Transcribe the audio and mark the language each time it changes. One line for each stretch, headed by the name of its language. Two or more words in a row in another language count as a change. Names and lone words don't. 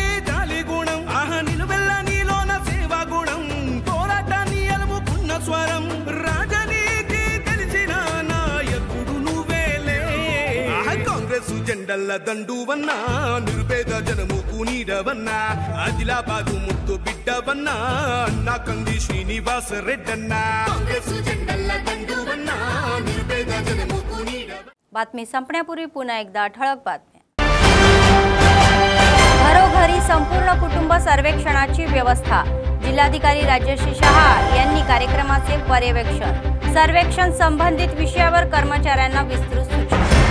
Telugu: జాలి గుణం ఆహా నిలువెల్ల నీలోన సేవా గుణం పోరాటాన్ని అలుముకున్న స్వరం రాజనీతి తెలిసిన నాయకుడు నువ్వేలే కాంగ్రెస్ జెండల దండువన్నా నిర్భేద జనముకు నీడవన్నా ఆదిలాబాదు ముద్దు బిడ్డవన్నా అన్న కంది శ్రీనివాస రెడ్డన్నా కాంగ్రెస్ జెండల దండువన్నా నిర్భేద జనముకు నీడవన్నా.
Marathi: बातमी संपण्यापूर्वी पुन्हा एकदा ठळक बातम्या. घरोघरी संपूर्ण कुटुंब सर्वेक्षणाची व्यवस्था. जिल्हाधिकारी राजश्री शहा यांनी कार्यक्रमाचे पर्यवेक्षण. सर्वेक्षण संबंधित विषयावर कर्मचाऱ्यांना विस्तृत सूचना.